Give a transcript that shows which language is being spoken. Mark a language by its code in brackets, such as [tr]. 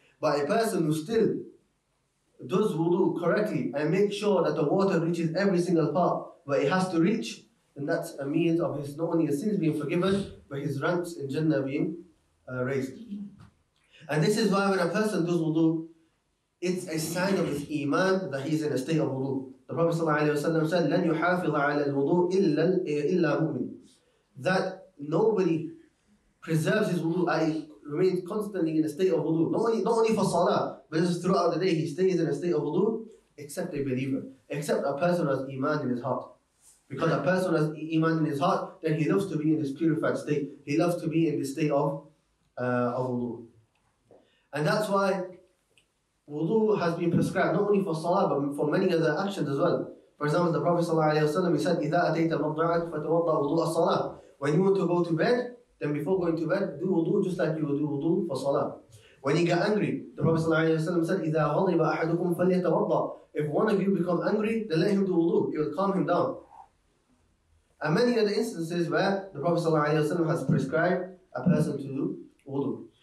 [en] But a person who still does wudu correctly and makes sure that the water reaches every single part where it has to reach, then that's a means of his, not only his sins being forgiven, but his ranks in Jannah being raised. And this is why when a person does wudu, it's a sign of his iman that he's in a state of wudu. The Prophet ﷺ said, [ar] لَنْ يُحَافِظَ عَلَى الْوُضُوء إِلَّا مُؤْمِنٌ. [en] That nobody preserves his wudu, i.e. remains constantly in a state of wudu. Not only for salah, but just throughout the day, he stays in a state of wudu, except a believer, except a person who has iman in his heart. Because a person who has iman in his heart, then he loves to be in this purified state. He loves to be in this state of wudu. And that's why wudu has been prescribed not only for salah, but for many other actions as well. For example, the Prophet ﷺ, he said, [ar] إِذَا أَتَيْتَ مَضْجَعَكَ فَتَوَضَّأْ وُضُوءَ الصَّلَاةِ. [en] When you want to go to bed, then before going to bed, do wudu just like you would do wudu for salah. When you get angry, the Prophet ﷺ said, [ar] إِذَا غَضِبَ أَحَدُكُمْ فَلْيَتَوَضَّأْ. [en] If one of you become angry, then let him do wudu. It will calm him down. And many other instances where the Prophet ﷺ has prescribed a person to do wudu.